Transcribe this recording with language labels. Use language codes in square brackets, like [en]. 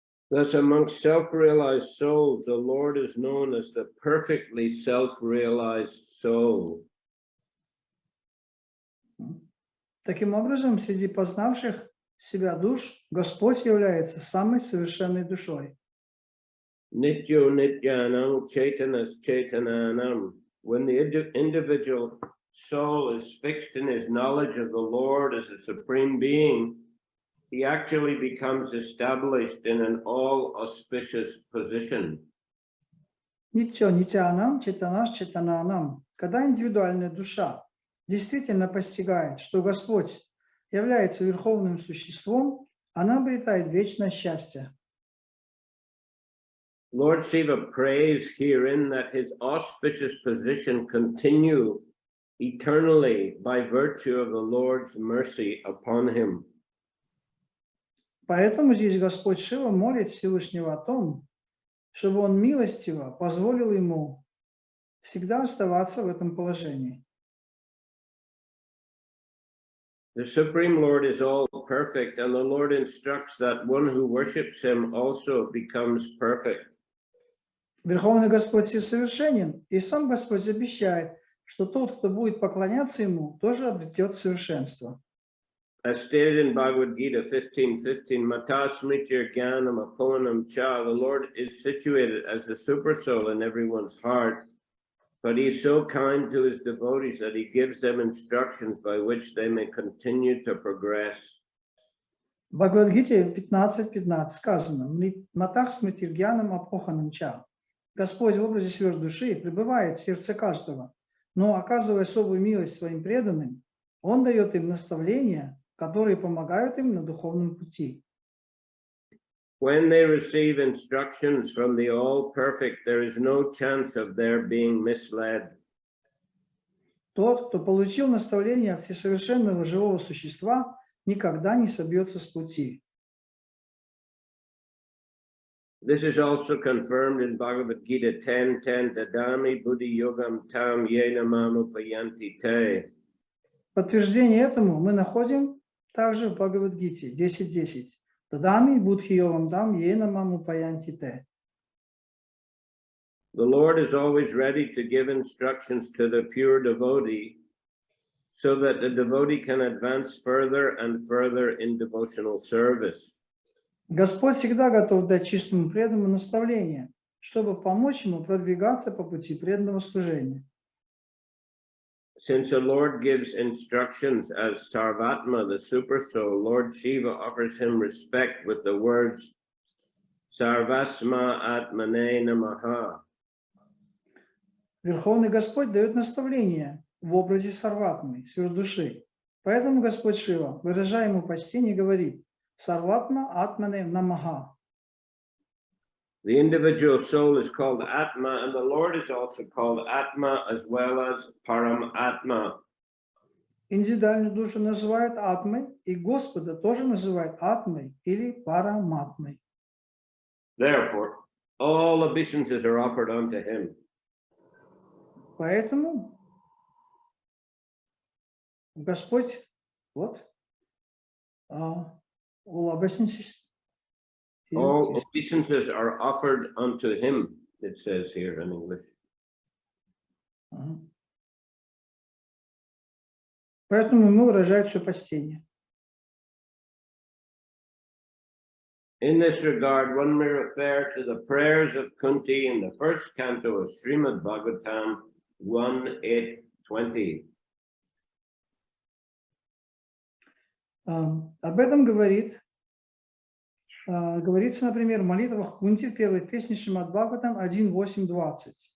[en] Thus, amongst self-realized souls, the Lord is known as the perfectly self-realized soul. [ru] Таким образом, среди познавших себя душ, Господь является самой совершенной душой. [sa] Nityo nityanam chaitanas chaitananam. [en] When the individual soul is fixed in his knowledge of the Lord as a supreme being, he actually becomes established in an all-auspicious position. [sa] Нитьо нитянам, читанаш читананам. [ru] Когда индивидуальная душа действительно постигает, что Господь является Верховным Существом, она обретает вечное счастье. [en] Lord Shiva prays herein that his auspicious position continue eternally by virtue of the Lord's mercy upon him. [ru] Поэтому здесь Господь Шива молит Всевышнего о том, чтобы Он милостиво позволил ему всегда оставаться в этом положении. [en] The Supreme Lord is all perfect, and the Lord instructs that one who worships him also becomes perfect. [ru] Верховный Господь всесовершенен, и сам Господь обещает, что тот, кто будет поклоняться Ему, тоже обретет совершенство. [en] As stated in Bhagavad Gita 15:15, [sa] Mata Smritir Jnanam Aponam Cha, [en] the Lord is situated as the super soul in everyone's heart, but he is so kind to his devotees that he gives them instructions by which they may continue to progress. [ru] В Бхагавад-гите 15.15 сказано: [sa] «Матах смритиргьянам апоханам ча». [ru] Господь в образе сверхдуши пребывает в сердце каждого, но, оказывая особую милость своим преданным, Он дает им наставления, которые помогают им на духовном пути. [en] When they receive instructions from the All-Perfect, there is no chance of their being misled. [ru] Тот, кто получил наставление от всесовершенного живого существа, никогда не собьется с пути. [en] This is also confirmed in Bhagavad Gita 10:10, [sa] Dadami Buddhi Yogam Tam Yena Mamupayanti Te. [ru] Подтверждение этому мы находим также в Бхагавад-гите 10.10. [sa] Тадами будхи-йогам дам йена маму паянти те. [en] The Lord is always ready to give instructions to the pure devotee so that the devotee can advance further and further in devotional service. [ru] Господь всегда готов дать чистому преданному наставление, чтобы помочь ему продвигаться по пути преданного служения. [en] Since the Lord gives instructions as Sarvatma, the super soul, Lord Shiva offers him respect with the words [sa] Sarvasma Atmane Namaha. [ru] Верховный Господь дает наставление в образе Сарватмы, сверхдуши. Поэтому Господь Шива, выражая ему почтение, говорит: [sa] Сарватма Атмане Намаха. [en] The individual soul is called Atma, and the Lord is also called Atma as well as Param Atma. [ru] Индивидуальную душу называют Атмой, и Господа тоже называют Атмой или Параматмой. [en] Therefore, all obeisances are offered unto him. [ru] Поэтому Господь, вот, [en] all obeisances. All obeisances are offered unto him, it says here in English. [ru] Поэтому ему выражают все почтение. [en] In this regard, one may refer to the prayers of Kunti in the first canto of Shrimad Bhagavatam 1:8-20. [ru] Об этом говорится, например, в молитвах Кунти в первой песне Шримад Бхагаватам 1.8.20.